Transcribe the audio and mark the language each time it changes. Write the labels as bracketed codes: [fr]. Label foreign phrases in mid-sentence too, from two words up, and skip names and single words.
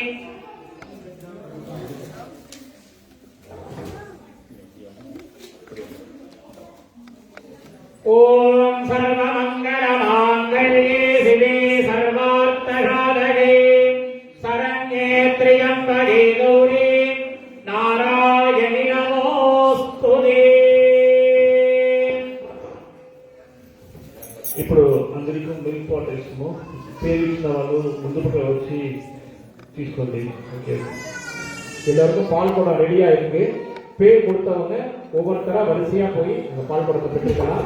[sa] ओम सर्वमंगलमांगल्ये शिवे सर्वार्थसाधके शरण्ये त्र्यंबके गौरी नारायणि नमोस्तुते. [te] ఇప్పుడు అందరికీ మిల్క్ వాటర్ ఇస్తాము. పేరు ఇచ్చిన వాళ్ళు ముందుకు వచ్చి తీసుకోండి. ఓకే. [ta] எல்லாருக்கும் பால் குடம் ரெடியா இருக்கு. பேர் கொடுத்தவங்க ஒவ்வொருத்தரா வரிசையா போய் அந்த பால் குடத்தை பெற்றுக்கலாம்.